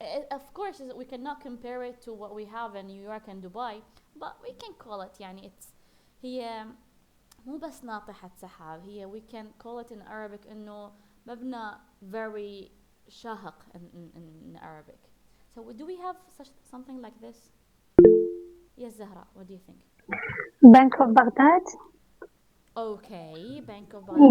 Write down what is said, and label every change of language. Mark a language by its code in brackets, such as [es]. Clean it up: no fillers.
[en] Of course, we cannot compare it to what we have in New York and Dubai, but we can call it. [ar] يعني [en] it's [ar] هي مو بس ناطحة سحاب. هي [en] we can call it in Arabic [ar] إنه مبنى [en] very [ar] شاهق [en] in Arabic. So do we have something like this? Yes, Zahra. What do you think? Bank of Baghdad. Okay, Bank of Baghdad